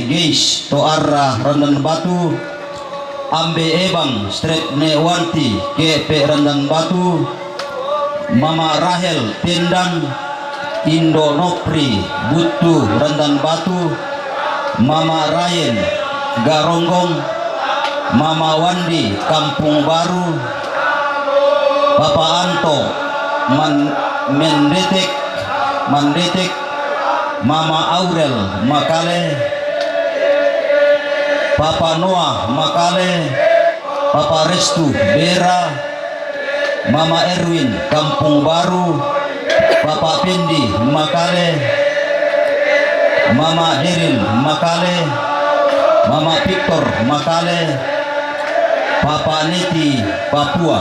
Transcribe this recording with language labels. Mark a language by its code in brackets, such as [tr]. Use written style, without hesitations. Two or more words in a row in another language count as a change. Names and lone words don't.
[id] Geis Toarra Randan Batu, Ambe Ebang Strep Ne Wanti Kepe Randan Batu, Mama Rahel Tendang, Indo Nopri Butu Randan Batu, Mama Ryan Garonggong, Mama Wandi Kampung Baru, Bapak Anto Mandetek, Mama Aurel Makale, Papa Noah Makale, Papa Restu Bera, Mama Erwin Kampung Baru, Papa Pendi Makale, Mama Derin Makale, Mama Victor Makale, Papa Neti Papua.